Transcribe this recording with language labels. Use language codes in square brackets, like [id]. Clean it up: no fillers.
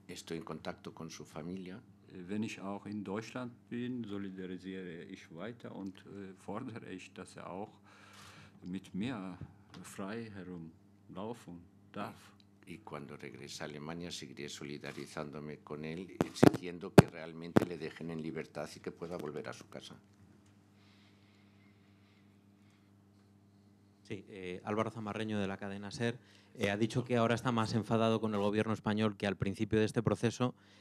[es] Estoy en contacto con su familia. [de] Wenn ich auch in Deutschland bin, solidarisiere ich weiter und fordere ich, dass er auch mit mir frei herumlaufen darf. [es] Y cuando regrese a Alemania seguiré solidarizándome con él, exigiendo que realmente le dejen en libertad y que pueda volver a su casa. Sí, Álvaro Zamarreño, de la cadena SER, ha dicho que ahora está más enfadado con el gobierno español que al principio de este proceso.